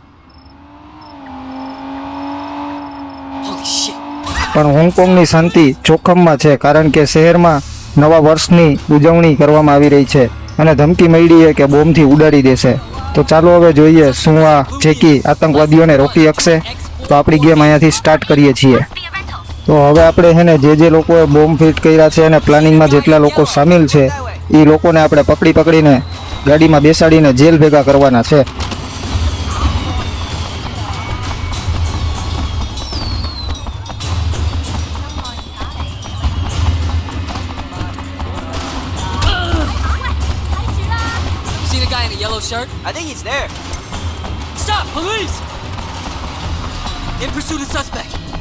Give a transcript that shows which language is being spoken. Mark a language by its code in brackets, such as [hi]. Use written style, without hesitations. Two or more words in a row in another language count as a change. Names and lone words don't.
[en] Holy shit. [gu] પણ હોંગકોંગની શાંતિ જોખમમાં છે કારણ કે શહેરમાં નવા વર્ષની ઉજવણી કરવામાં આવી રહી છે અને ધમકી મળી છે કે બોમ્બથી ઉડાડી દેશે. તો ચાલો હવે જોઈએ શું આ જેકી આતંકવાદીઓને રોકી શકશે. તો આપણી ગેમ અહીંયાથી સ્ટાર્ટ કરીએ છીએ. તો હવે આપણે છે ને જે લોકોએ બોમ્બ ફિટ કર્યા છે અને પ્લાનિંગમાં જેટલા લોકો સામેલ છે એ લોકોને આપણે પકડીને ગાડીમાં બેસાડીને જેલ ભેગા કરવાના છે. [en] Seen a guy in a yellow shirt? I think he's there. Stop! Police! In pursuit of suspect.